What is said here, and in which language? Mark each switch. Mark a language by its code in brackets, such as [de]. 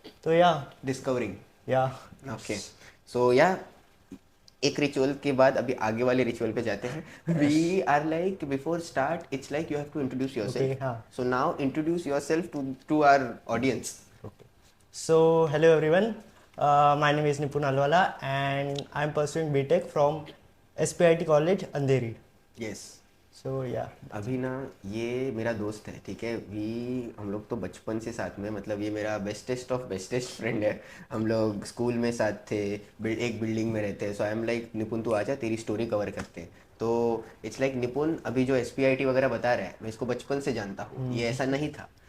[en] तो या discovering. Yeah okay. [hi] सो या एक रिचुअल के बाद अभी आगे वाले रिचुअल पे जाते हैं. [en] We are like before start it's like you have to introduce yourself. Okay, हाँ. So now introduce yourself to our audience. Okay. So, hello everyone. My name is Nipun Alwala and I'm pursuing BTech from SPIT College, Andheri. Yes. So, yeah. [hi] अभी ना ये मेरा दोस्त है. ठीक है, हम लोग तो बचपन से साथ में, मतलब ये मेरा बेस्टेस्ट ऑफ बेस्टेस्ट फ्रेंड है. हम लोग स्कूल में साथ थे, एक बिल्डिंग में रहते हैं. [en] so I am like [hi] निपुन तू आजा, तेरी स्टोरी कवर करते हैं. तो इट्स लाइक निपुन अभी जो SPIT वगैरह बता रहा है, मैं इसको बचपन से जानता हूँ. ये ऐसा नहीं था.